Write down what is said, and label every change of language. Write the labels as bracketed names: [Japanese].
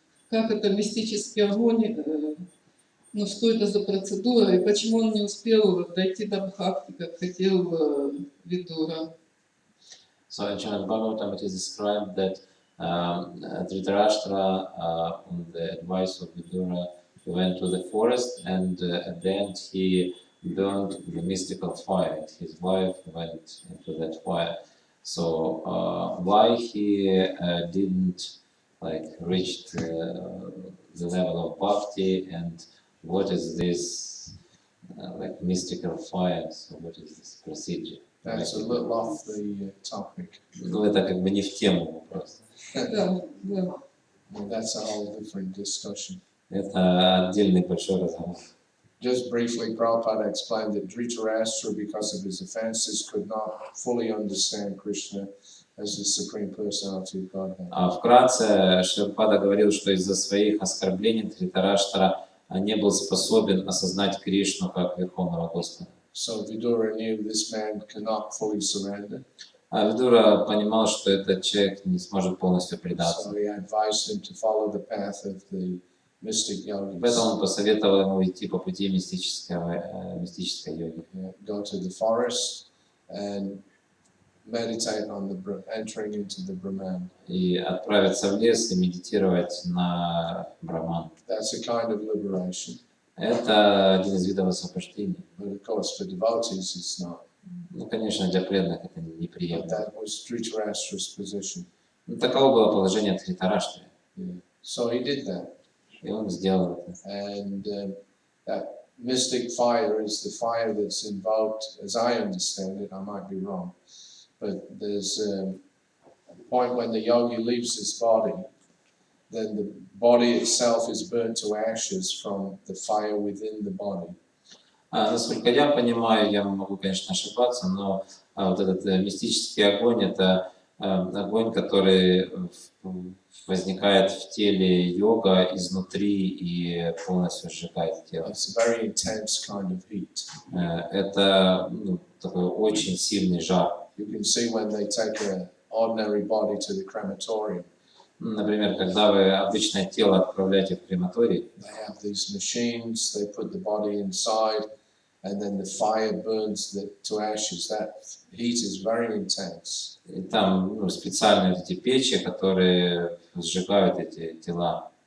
[Russian] Как это мистический огонь, что это за процедура, и почему он не успел дойти до Бхакти, как хотел Видура? [English] So in Srimad Bhagavatam it is described that Dhritarashtra, on the advice of Vidura, he went to the forest and at the end he burned the mystical fire. His wife went into that fire. So why he didn't reach the level of bhakti, and what is this mystical fire? So what is this procedure? That's a little off the topic. [Russian] Это как бы не в тему просто. [English] Well, that's a whole different discussion. [Russian] Это отдельный большой разговор. [English] Just briefly, Prabhupada explained that Dhritarashtra, because of his offenses, could not fully understand Krishna as the Supreme Personality of Godhead. [Russian] Вкратце, Шрилпада говорил, что из-за своих оскорблений Dhritarashtra не был способен осознать Кришну как Верховного Господа. [English] So Vidura knew this man cannot fully surrender. [Russian] Видура понимал, что этот человек не сможет полностью предаться. [English] So he advised him to follow the path of the mystic yogis. [Russian] Поэтому он посоветовал ему идти по пути мистической йоги. [English] Go to the forest and meditate on entering into the Brahman. [Russian] И отправиться в лес и медитировать на Брахман. [English] That's a kind of liberation. [Russian] Это один из видов освобождения. [English] But of course, for devotees, it's not. [Russian] Конечно, для преданных это [English] But [Russian] неприемлемо. [English] that was Dhritarashtra's position. [Russian] Таково было положение Dhritarashtra. [English] So he did that. [Russian] И он сделал это. [English] And that mystic fire is the fire that's invoked, as I understand it, I might be wrong, but there's a point when the yogi leaves his body, then the body itself is burnt to ashes from the fire within the body. [Russian] Насколько я понимаю, я могу, конечно, ошибаться, но вот этот мистический огонь — это огонь, который возникает в теле йога изнутри и полностью сжигает тело. [English] It's a very intense kind of heat. [Russian] Это такой очень сильный жар. [English] You can see when they take an ordinary body to the crematorium. [Russian] Например, когда вы обычное тело отправляете в крематорий, [English] They have these machines, they put the body inside, and then the fire burns to ashes. That heat is very intense. [Russian] и там специальные эти печи, которые сжигают эти тела.